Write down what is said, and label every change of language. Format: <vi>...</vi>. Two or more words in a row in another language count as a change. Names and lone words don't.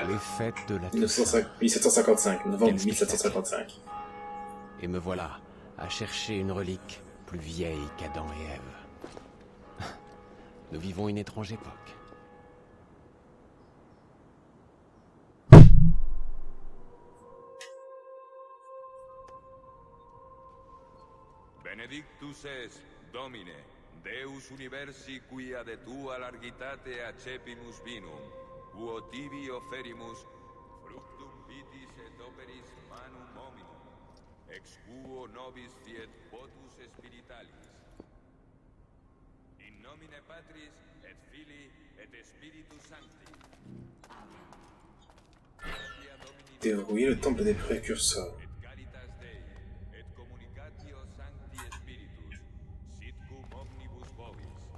<fr>Les fêtes de la 1755, novembre 1755. Et me voilà à chercher une relique plus vieille qu'Adam et Ève. Nous vivons une étrange époque.</fr> <la>Benedictus est, Domine, Deus universi quia de tua largitate accepimus vinum, quo tibi offerimus fructum vitis et operis manum hominum, ex quo nobis fiet votus spiritualis. In nomine Patris et Filii et Spiritus Sancti.</la> <fr>Déverrouiller le temple des précurseurs.</fr> <la>Et caritas Dei, et communicatio Sancti Spiritus, sit cum omnibus vobis.</la>